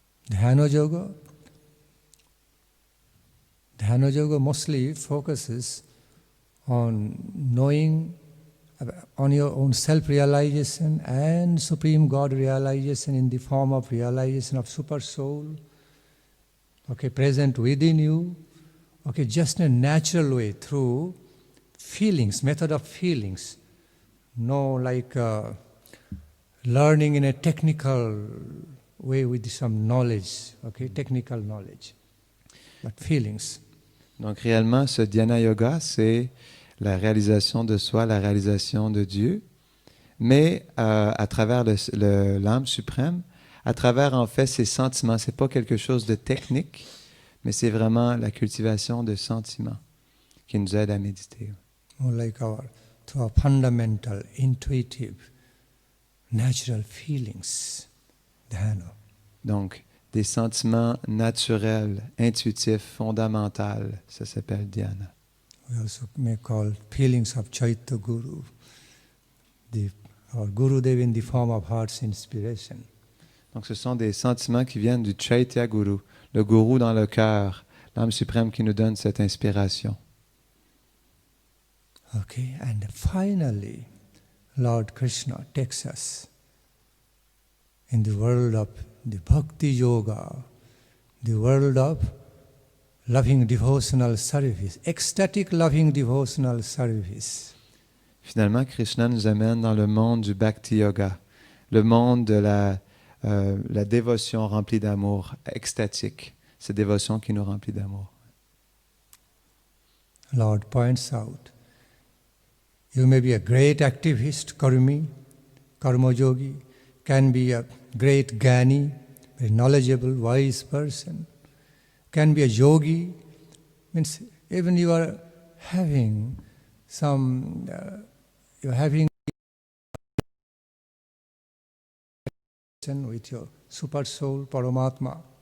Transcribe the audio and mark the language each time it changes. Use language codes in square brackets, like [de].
[en] Dhyana yoga mostly focuses on knowing, on your own self-realization and Supreme God realization in the form of realization of Super Soul, okay, present within you, okay, just in a natural way through feelings, method of feelings, no like learning in a technical way with some knowledge, okay, technical knowledge, but feelings. [fr] Donc réellement, ce dhyana yoga, c'est la réalisation de soi, la réalisation de Dieu, mais à travers l'âme suprême, à travers en fait ses sentiments. C'est pas quelque chose de technique, mais c'est vraiment la cultivation de sentiments qui nous aide à méditer. [en] More like our fundamental, intuitive, natural feelings, dhyana. [fr] Donc, des sentiments naturels, intuitifs, fondamentaux, ça s'appelle dhyana. [en] We also may call feelings of Chaitya Guru, our Gurudev in the form of heart's inspiration. [fr] Donc, ce sont des sentiments qui viennent du Chaitya Guru, le gourou dans le cœur, l'âme suprême qui nous donne cette inspiration. [en] Okay, and finally, Lord Krishna takes us in the world of the Bhakti Yoga, the world of loving devotional service, ecstatic loving devotional service. [fr] Finalement, Krishna nous amène dans le monde du Bhakti Yoga, le monde de la dévotion remplie d'amour, extatique, cette dévotion qui nous remplit d'amour. [en] Lord points out, you may be a great activist, karmi, karma yogi, can be a great jnani, very knowledgeable, wise person, can be a yogi, means even you are having some, you are having with your super soul, Paramatma.